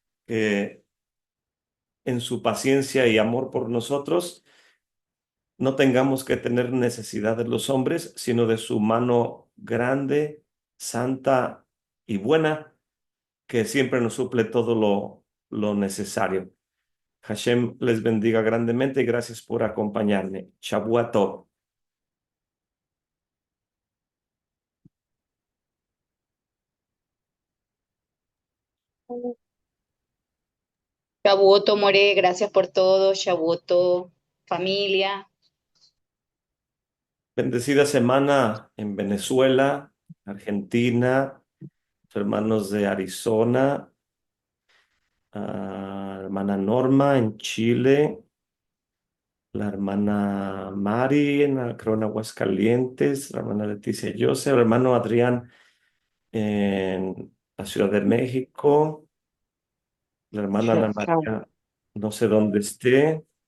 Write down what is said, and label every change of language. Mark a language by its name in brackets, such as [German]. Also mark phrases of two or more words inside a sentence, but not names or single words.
[Spanish] en su paciencia y amor por nosotros no tengamos que tener necesidad de los hombres, sino de su mano grande, santa y buena, que siempre nos suple todo lo necesario. Hashem les bendiga grandemente y gracias por acompañarme. [Hebrew] שבוע טוב. [Spanish] Shabuoto, More, gracias por todo. Shabuoto, familia. Bendecida semana en Venezuela, Argentina, hermanos de Arizona, hermana Norma en Chile, la hermana Mari creo en Aguascalientes, la hermana Leticia Joseph, el hermano Adrián en la Ciudad de México, la hermana Ana María, no sé dónde esté.